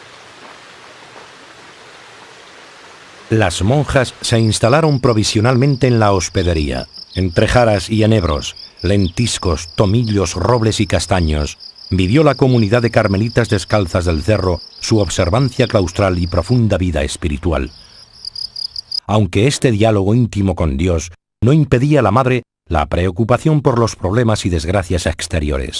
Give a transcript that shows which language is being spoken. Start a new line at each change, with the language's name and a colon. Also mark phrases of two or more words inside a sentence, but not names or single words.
Spanish: Las monjas se instalaron provisionalmente en la hospedería, entre jaras y enebros, lentiscos, tomillos, robles y castaños. Vivió la comunidad de carmelitas descalzas del Cerro su observancia claustral y profunda vida espiritual. Aunque este diálogo íntimo con Dios no impedía a la madre la preocupación por los problemas y desgracias exteriores.